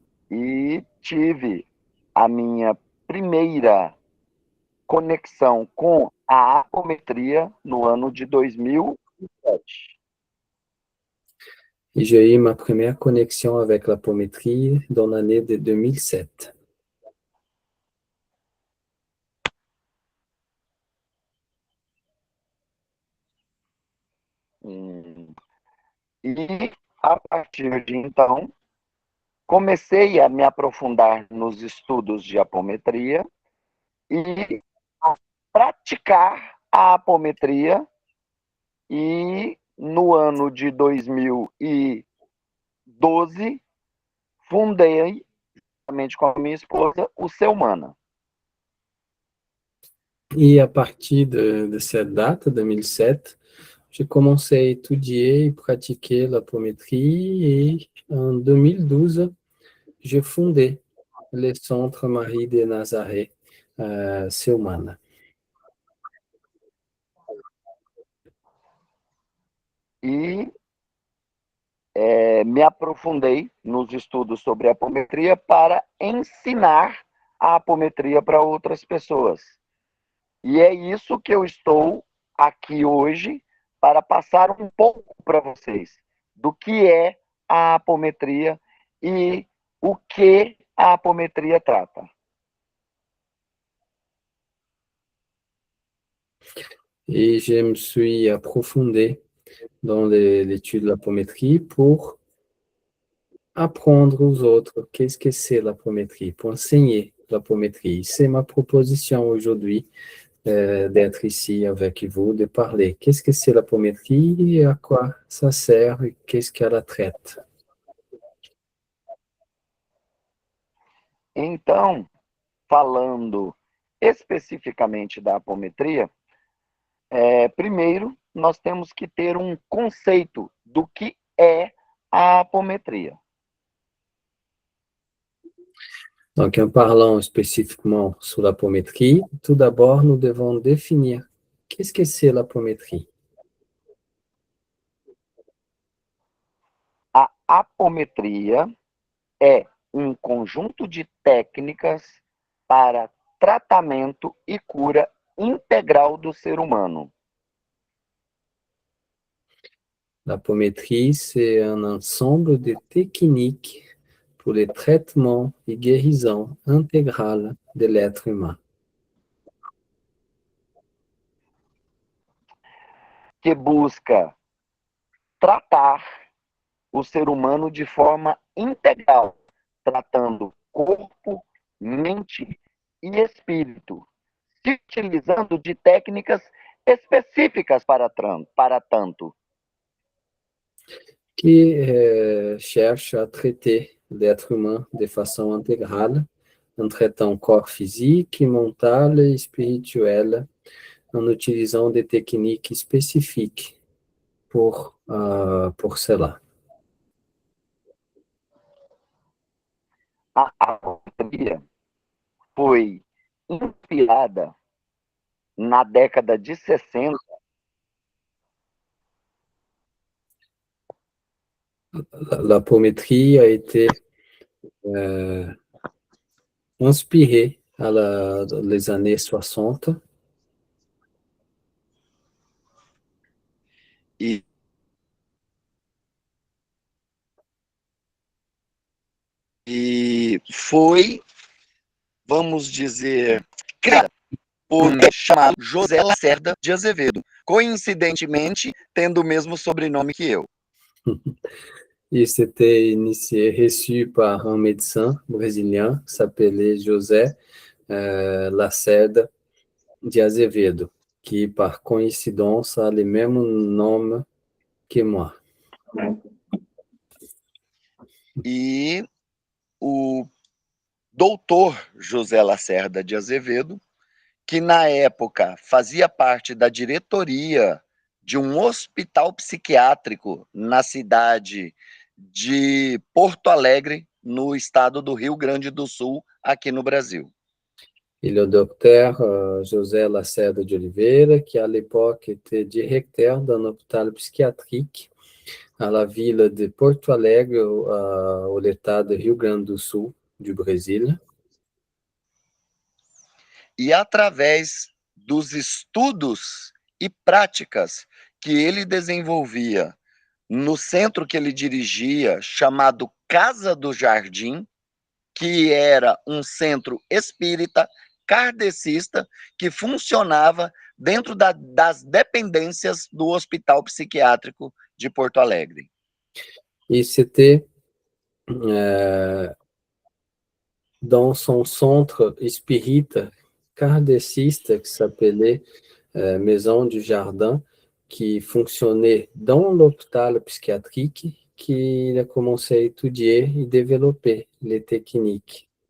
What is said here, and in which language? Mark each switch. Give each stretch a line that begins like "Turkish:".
Portuguese: E tive a minha primeira conexão com a apometria no ano de 2007.
French: Et j'ai eu ma première connexion avec l'apométrie dans l'année de 2007.
Portuguese: E, a partir de então, comecei a me aprofundar nos estudos de apometria e a praticar a apometria. E no ano de 2012, fundei, juntamente com a minha esposa, o Seumana.
French: Et à partir de cette date, 2007, j'ai commencé à étudier et pratiquer l'apométrie et en 2012, j'ai fondé le Centre Marie de Nazaré, Seumana.
Portuguese: E me aprofundei nos estudos sobre apometria para ensinar a apometria para outras pessoas. E é isso que eu estou aqui hoje para passar um pouco para vocês do que é a apometria e o que a apometria trata.
French: Et je me suis approfondi dans l'étude de l'apométrie pour apprendre aux autres qu'est-ce que c'est l'apométrie, pour enseigner l'apométrie. C'est ma proposition aujourd'hui d'être ici avec vous, de parler. Qu'est-ce que c'est l'apométrie et à quoi ça sert et qu'est-ce qu'elle traite?
Portuguese: Então, falando especificamente da apometria, primeiro nós temos que ter um conceito do que é a apometria.
French: Donc, en parlant spécifiquement sur l'apométrie, tout d'abord, nous devons définir qu'est-ce que c'est l'apométrie.
Portuguese: A apometria é um conjunto de técnicas para tratamento e cura integral do ser humano.
French: L'apométrie, c'est un ensemble de techniques pour le traitement et guérison intégrale de l'être humain.
Portuguese: Que busca tratar o ser humano de forma integral, tratando corpo, mente e espírito, se utilizando de técnicas específicas para tanto.
French: Qui cherche à traiter l'être humain de façon intégrale, en traitant corps physique, mental et spirituel, en utilisant des techniques spécifiques pour cela.
Portuguese: A apometria foi inspirada na década de 60.
French: L'apométrie a été inspirée dans les années 60.
Portuguese: E foi, vamos dizer, criada por um chamado José Lacerda de Azevedo, coincidentemente tendo o mesmo sobrenome que eu.
French: Il s'était initié, reçu par un médecin brésilien qui s'appelait José Lacerda de Azevedo, qui par coïncidence a le même nom que moi.
Portuguese: E o doutor José Lacerda de Azevedo, que na época fazia parte da diretoria de um hospital psiquiátrico na cidade de Porto Alegre, no estado do Rio Grande do Sul, aqui no Brasil.
French: Et le docteur José Lacerda de Oliveira, qui à l'époque était directeur d'un hôpital psychiatrique à la ville de Porto Alegre, au l'état de Rio Grande do Sul, du Brésil.
Portuguese: E através dos estudos e práticas que ele desenvolvia no centro que ele dirigia, chamado Casa do Jardim, que era um centro espírita, kardecista, que funcionava dentro das dependências do Hospital Psiquiátrico de Porto Alegre.
French: Et c'était dans son centre espírita kardeciste qui s'appelait Maison du Jardin, qui fonctionnait dans l'hôpital psychiatrique, qu'il a commencé à étudier et développer les techniques.